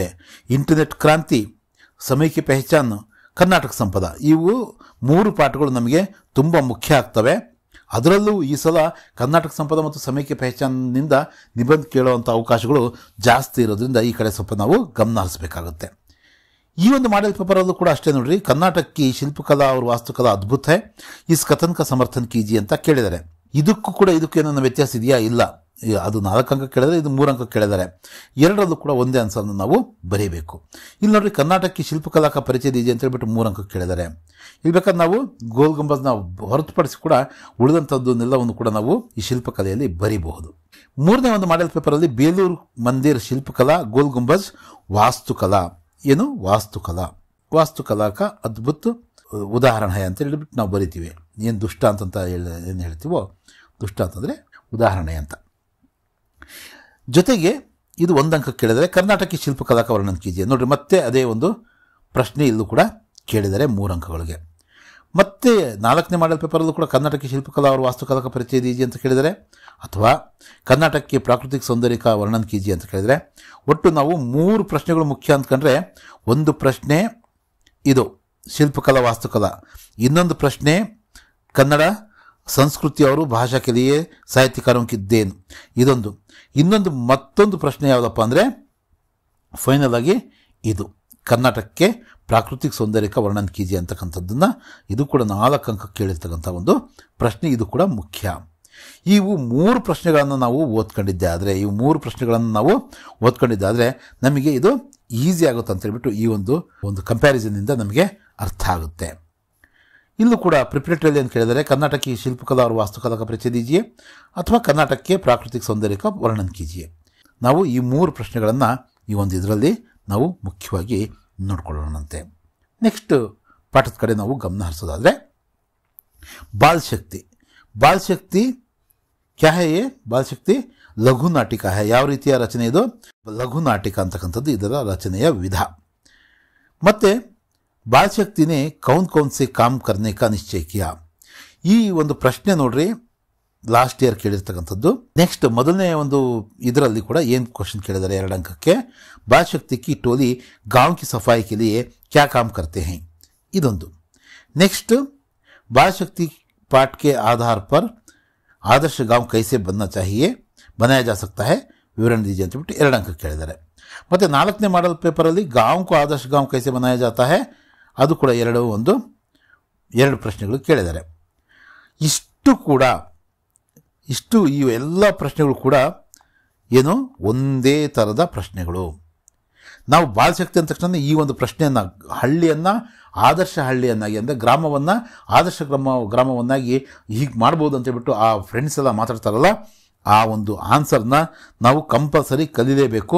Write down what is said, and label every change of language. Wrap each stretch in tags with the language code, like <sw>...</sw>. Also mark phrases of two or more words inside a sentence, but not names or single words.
<kn>ಇಂಟರ್ನೆಟ್ ಕ್ರಾಂತಿ, ಸಮಯ ಕಿ ಪೆಹಚಾನ್, ಕರ್ನಾಟಕ ಸಂಪದ, ಇವು 3 ಪಾಠಗಳು ನಮಗೆ ತುಂಬ ಮುಖ್ಯ ಆಗ್ತವೆ. ಅದರಲ್ಲೂ ಈ ಸಲ ಕರ್ನಾಟಕ ಸಂಪದ ಮತ್ತು ಸಮಯ ಕಿ ಪೆಹಚಾನ್ನಿಂದ ನಿಬಂಧ ಕೇಳುವಂಥ ಅವಕಾಶಗಳು ಜಾಸ್ತಿ ಇರೋದ್ರಿಂದ ಈ ಕಡೆ ಸ್ವಲ್ಪ ನಾವು ಗಮನ ಹರಿಸಬೇಕಾಗುತ್ತೆ. ಈ ಒಂದು ಮಾಡೆಲ್ ಪೇಪರಲ್ಲೂ ಕೂಡ ಅಷ್ಟೇ ನೋಡ್ರಿ,</kn> <hi>कर्नाटक की शिल्पकला और वास्तुकला अद्भुत है, इस कथन का समर्थन कीजिए</hi> <kn>ಅಂತ ಕೇಳಿದ್ದಾರೆ. ಇದಕ್ಕೂ ಕೂಡ ಇದಕ್ಕೂ ಏನೋ ವ್ಯತ್ಯಾಸ ಇದೆಯಾ? ಇಲ್ಲ. ಅದು 4 ಅಂಕ ಕೇಳಿದರೆ ಇದು 3 ಅಂಕ ಕೇಳಿದ್ದಾರೆ. ಎರಡರಲ್ಲೂ ಕೂಡ ಒಂದೇ ಆನ್ಸರ್ನ ನಾವು ಬರೀಬೇಕು. ಇಲ್ಲಿ ನೋಡ್ರಿ</kn> <hi>कर्नाटक की शिल्पकला का परिचय दीजिए</hi> <kn>ಅಂತ ಹೇಳ್ಬಿಟ್ಟು 3 ಅಂಕ ಕೇಳಿದ್ದಾರೆ. ಇಲ್ಲಿ ಬೇಕಾದ್ರೆ ನಾವು ಗೋಲ್ ಗುಂಬಜ್ನ ಹೊರತುಪಡಿಸಿ ಕೂಡ ಉಳಿದಂಥದ್ದನ್ನೆಲ್ಲವನ್ನು ಕೂಡ ನಾವು ಈ ಶಿಲ್ಪಕಲೆಯಲ್ಲಿ ಬರೀಬಹುದು. 3ನೇ ಒಂದು ಮಾಡೆಲ್ ಪೇಪರಲ್ಲಿ ಬೇಲೂರು ಮಂದಿರ್ ಶಿಲ್ಪಕಲಾ, ಗೋಲ್ ಗುಂಬಜ್, ವಾಸ್ತುಕಲಾ, ಏನು</kn> <hi>वास्तुकला का अद्भुत</hi> <kn>ಉದಾಹರಣೆ ಅಂತ ಹೇಳಿಬಿಟ್ಟು ನಾವು ಬರಿತೀವಿ. ಏನು ದುಷ್ಟಾಂತ ಅಂತ ಏನು ಹೇಳ್ತೀವೋ, ದುಷ್ಟಾಂತ ಅಂದರೆ ಉದಾಹರಣೆ ಅಂತ. ಜೊತೆಗೆ ಇದು 1 ಅಂಕ ಕೇಳಿದರೆ</kn> <hi>कर्नाटक शिल्पकला का वर्णन कीजिए.</hi> <kn>ನೋಡ್ರಿ ಮತ್ತೆ ಅದೇ ಒಂದು ಪ್ರಶ್ನೆ ಇಲ್ಲೂ ಕೂಡ ಕೇಳಿದರೆ 3 ಅಂಕಗಳಿಗೆ. ಮತ್ತೆ 4ನೇ ಮಾಡೆಲ್ ಪೇಪರಲ್ಲೂ ಕೂಡ</kn> <hi>कर्नाटक शिल्पकला और वास्तुकला का परिचय दीजिए</hi> <kn>ಅಂತ ಕೇಳಿದರೆ, ಅಥವಾ ಕರ್ನಾಟಕಕ್ಕೆ ಪ್ರಾಕೃತಿಕ</kn> <hi>सौंदर्य का वर्णन कीजिए</hi> <kn>ಅಂತ ಕೇಳಿದರೆ, ಒಟ್ಟು ನಾವು 3 ಪ್ರಶ್ನೆಗಳು ಮುಖ್ಯ ಅಂದ್ಕೊಂಡ್ರೆ, ಒಂದು ಪ್ರಶ್ನೆ ಇದು ಶಿಲ್ಪಕಲಾ ವಾಸ್ತುಕಲಾ, ಇನ್ನೊಂದು ಪ್ರಶ್ನೆ ಕನ್ನಡ ಸಂಸ್ಕೃತಿ ಅವರು</kn> <hi>भाषा के लिए साहित्यकारों की देन,</hi> <kn>ಇದೊಂದು, ಇನ್ನೊಂದು ಮತ್ತೊಂದು ಪ್ರಶ್ನೆ ಯಾವುದಪ್ಪ ಅಂದರೆ ಫೈನಲ್ ಆಗಿ ಇದು ಕರ್ನಾಟಕಕ್ಕೆ</kn> <hi>प्राकृतिक सौंदर्य का वर्णन कीजिए</hi> <kn>ಅಂತಕ್ಕಂಥದ್ದನ್ನು, ಇದು ಕೂಡ 4 ಅಂಕ ಕೇಳಿರ್ತಕ್ಕಂಥ ಒಂದು ಪ್ರಶ್ನೆ. ಇದು ಕೂಡ ಮುಖ್ಯ. ಇವು 3 ಪ್ರಶ್ನೆಗಳನ್ನು ನಾವು ಓದ್ಕೊಂಡಿದ್ದೆ ಆದರೆ ನಮಗೆ ಇದು ಈಸಿ ಆಗುತ್ತೆ ಅಂತ ಹೇಳ್ಬಿಟ್ಟು ಈ ಒಂದು ಕಂಪ್ಯಾರಿಸನ್ನಿಂದ ನಮಗೆ ಅರ್ಥ ಆಗುತ್ತೆ. ಇಲ್ಲೂ ಕೂಡ ಪ್ರಿಪರೇಟರಿಯಲ್ಲಿ ಅಂತ ಕೇಳಿದರೆ</kn> <hi>कर्नाटक की शिल्पकला और वास्तुकला का परिचय दीजिए ಅಥವಾ कर्नाटक के प्राकृतिक सौंदर्य का वर्णन कीजिए.</hi> <kn>ನಾವು ಈ 3 ಪ್ರಶ್ನೆಗಳನ್ನು ಈ ಒಂದು ಇದರಲ್ಲಿ ನಾವು ಮುಖ್ಯವಾಗಿ ನೋಡ್ಕೊಳ್ಳೋಣಂತೆ. ನೆಕ್ಸ್ಟ್ ಪಾಠದ ಕಡೆ ನಾವು ಗಮನ ಹರಿಸೋದಾದರೆ ಬಾಲ್ ಶಕ್ತಿ.</kn> <hi>बाल शक्ति क्या है? बाल शक्ति लघु नाटिका है.</hi> <kn>ಯಾವ ರೀತಿಯ ರಚನೆ ಇದು? ಲಘು ನಾಟಿಕ ಅಂತಕ್ಕಂಥದ್ದು ಇದರ ರಚನೆಯ ವಿಧ. ಮತ್ತು</kn> <hi>बाल शक्ति ने कौन से काम करने का निश्चय किया.</hi> <kn>ಈ ಒಂದು ಪ್ರಶ್ನೆ ನೋಡ್ರಿ ಲಾಸ್ಟ್ ಇಯರ್ ಕೇಳಿರ್ತಕ್ಕಂಥದ್ದು. ನೆಕ್ಸ್ಟ್ ಮೊದಲನೇ ಒಂದು ಇದರಲ್ಲಿ ಕೂಡ ಏನು ಕ್ವಶನ್ ಕೇಳಿದ್ದಾರೆ 2 ಅಂಕಕ್ಕೆ.</kn> <hi>बाल शक्ति की टोली गांव की सफाई के लिए क्या काम करते है.</hi> <kn>ಇದೊಂದು. ನೆಕ್ಸ್ಟ್</kn> <hi>ಬಾಲ್ ಶಕ್ತಿ पाठ के आधार पर आदर्श गांव कैसे बनना चाहिए बनाया जा सकता है विवरण दीजिए</hi> <kn>ಅಂತ ಬಿಟ್ಟು 2 ಅಂಕ ಕೇಳಿದ್ದಾರೆ. ಮತ್ತು 4ನೇ ಮಾಡಲ್ ಪೇಪರಲ್ಲಿ</kn> <hi>गांव को आदर्श गांव कैसे बनाया जाता है</hi> <kn>ಅದು ಕೂಡ 2 ಪ್ರಶ್ನೆಗಳು ಕೇಳಿದ್ದಾರೆ. ಇಷ್ಟು ಈ ಎಲ್ಲ ಪ್ರಶ್ನೆಗಳು ಕೂಡ ಏನು ಒಂದೇ ಥರದ ಪ್ರಶ್ನೆಗಳು. ನಾವು ಬಾಲ್ ಶಕ್ತಿ ಅಂದ ತಕ್ಷಣ ಈ ಒಂದು ಪ್ರಶ್ನೆಯನ್ನು ಹಳ್ಳಿಯನ್ನು ಆದರ್ಶ ಹಳ್ಳಿಯನ್ನಾಗಿ ಅಂದರೆ ಗ್ರಾಮವನ್ನು ಆದರ್ಶ ಗ್ರಾಮವನ್ನಾಗಿ ಹೀಗೆ ಮಾಡ್ಬೋದು ಅಂತೇಳ್ಬಿಟ್ಟು ಆ ಫ್ರೆಂಡ್ಸ್ ಎಲ್ಲ ಮಾತಾಡ್ತಾರಲ್ಲ, ಆ ಒಂದು ಆನ್ಸರ್ನ ನಾವು ಕಂಪಲ್ಸರಿ ಕಲೀಲೇಬೇಕು.</kn>